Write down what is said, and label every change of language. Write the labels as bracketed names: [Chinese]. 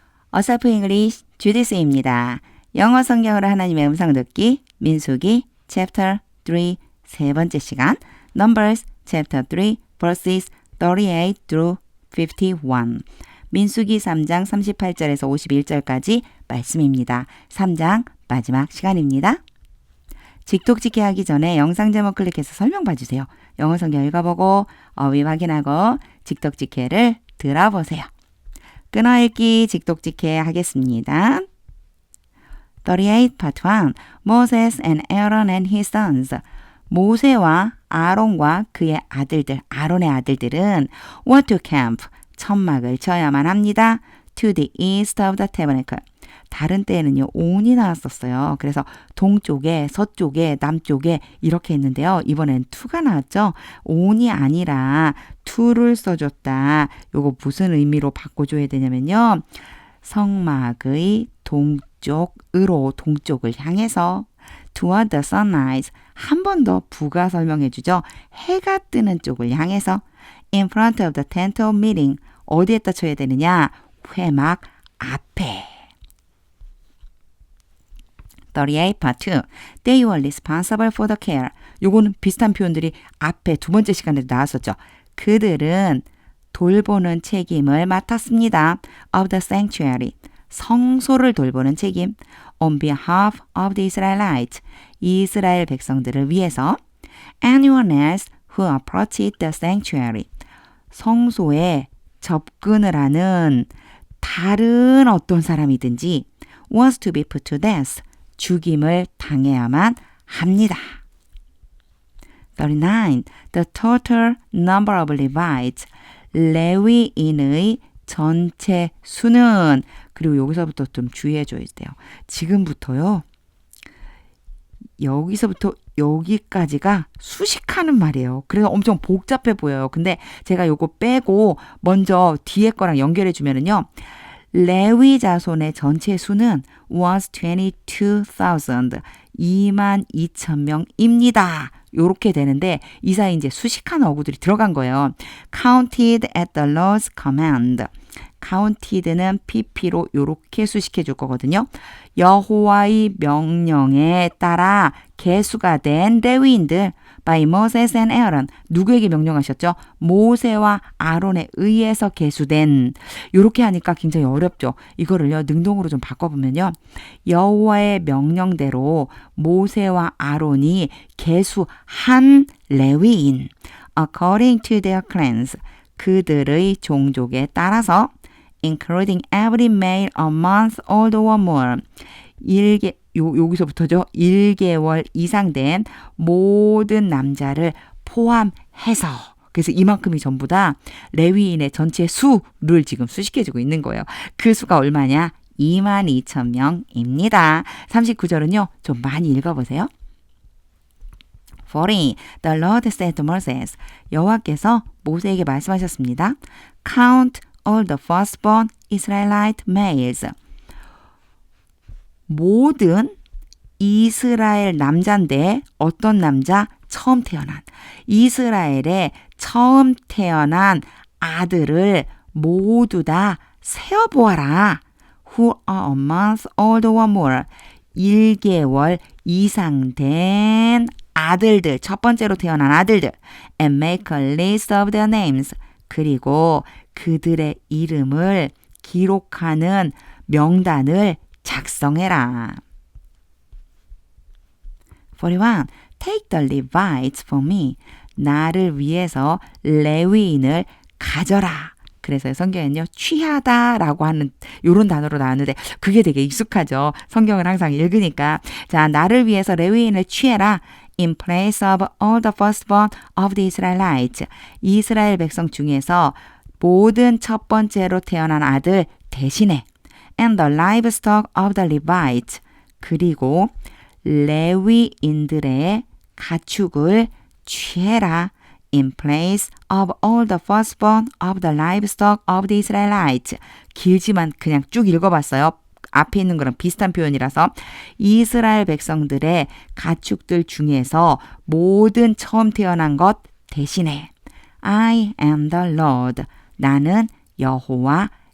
[Korean] 어설프 잉글리시 주디스입니다. 영어 성경으로 하나님의 음성 듣기 민수기 Chapter 3 세 번째 시간 [English] Numbers Chapter 3 verses 38 through 51 [Korean] 민수기 3장 38절에서 51절까지 말씀입니다. 3장 마지막 시간입니다. 직독직해 하기 전에 영상 제목 클릭해서 설명 봐주세요. 영어 성경 읽어보고 어휘 확인하고 직독직해를 들어보세요. 끊어읽기 직독직해 하겠습니다. [English] 38 Part 1 Moses and Aaron and his sons [Korean] 모세와 아론과 그의 아들들, 아론의 아들들은 [English] went to camp, [Korean] 천막을 쳐야만 합니다. [English] to the east of the tabernacle. [Korean] 다른 때에는요, on이 나왔었어요. 그래서 동쪽에, 서쪽에, 남쪽에 이렇게 했는데요. 이번엔 to가 나왔죠. on이 아니라 to를 써줬다. 요거 무슨 의미로 바꿔줘야 되냐면요. 성막의 동쪽으로, 동쪽을 향해서 [English] toward the sunrise. [Korean] 한 번 더 부가 설명해 주죠. 해가 뜨는 쪽을 향해서 [English] in front of the tent of meeting. [Korean] 어디에다 쳐야 되느냐? 회막 앞에. [English] 38 Part 2 They were responsible for the care. [Korean] 요거는 비슷한 표현들이 앞에 두 번째 시간에 나왔었죠. 그들은 돌보는 책임을 맡았습니다. [English] of the sanctuary. [Korean] 성소를 돌보는 책임. [English] on behalf of the Israelites. [Korean] 이스라엘 백성들을 위해서. [English] anyone else who approached the sanctuary. [Korean] 성소에 접근을 하는 다른 어떤 사람이든지 [English] was to be put to death. [Korean] 죽임을 당해야만 합니다. [English] 39. The total number of Levites. [Korean] 레위인의 전체 수는 그리고 여기서부터 좀 주의해 줘야 돼요. 지금부터요. 여기서부터 여기까지가 수식하는 말이에요. 그래서 엄청 복잡해 보여요. 근데 제가 요거 빼고 먼저 뒤에 거랑 연결해 주면은요. 레위 자손의 전체 수는 [English] was 22,000. [Korean] 22,000명입니다. 요렇게 되는데 이 사이 이제 수식한 어구들이 들어간 거예요. [English] counted at the Lord's command. [Korean] counted는 pp로 요렇게 수식해 줄 거거든요. 여호와의 명령에 따라 계수가 된 레위인들 [English] by Moses and Aaron. [Korean] 누구에게 명령하셨죠? 모세와 아론에 의해서 계수된. 요렇게 하니까 굉장히 어렵죠. 이거를요. 능동으로 좀 바꿔보면요. 여호와의 명령대로 모세와 아론이 계수한 레위인. [English] according to their clans. [Korean] 그들의 종족에 따라서 [English] including every male a month old or more. [Korean] 여기서부터죠. 1개월 이상 된 모든 남자를 포함해서. 그래서 이만큼이 전부 다 레위인의 전체 수를 지금 수식해주고 있는 거예요. 그 수가 얼마냐? 22,000명입니다. 39절은요. 좀 많이 읽어보세요. 40. [English] The Lord said to Moses. [Korean] 여호와께서 모세에게 말씀하셨습니다. [English] Count all the firstborn Israelite males. [Korean] 모든 이스라엘 남자인데 어떤 남자? 처음 태어난. 이스라엘에 처음 태어난 아들을 모두 다 세어보아라. [English] Who are a month old or more. [Korean] 1개월 이상 된 아들들, 첫 번째로 태어난 아들들. [English] And make a list of their names. [Korean] 그리고 그들의 이름을 기록하는 명단을 작성해라. [English] 41. Take the Levites for me. [Korean] 나를 위해서 레위인을 가져라. 그래서 성경에는요. 취하다라고 하는 이런 단어로 나왔는데 그게 되게 익숙하죠. 성경을 항상 읽으니까. 자, 나를 위해서 레위인을 취해라. [English] In place of all the firstborn of the Israelites. [Korean] 이스라엘 백성 중에서 모든 첫 번째로 태어난 아들 대신에 [English] and the livestock of the Levites. [Korean] 그리고 레위인들의 가축을 취해라. [English] In place of all the firstborn of the livestock of the Israelites. [Korean] 길지만 그냥 쭉 읽어봤어요. 앞에 있는 거랑 비슷한 표현이라서 이스라엘 백성들의 가축들 중에서 모든 처음 태어난 것 대신에 [English] I am the Lord. [Korean] 나는 여호와이다.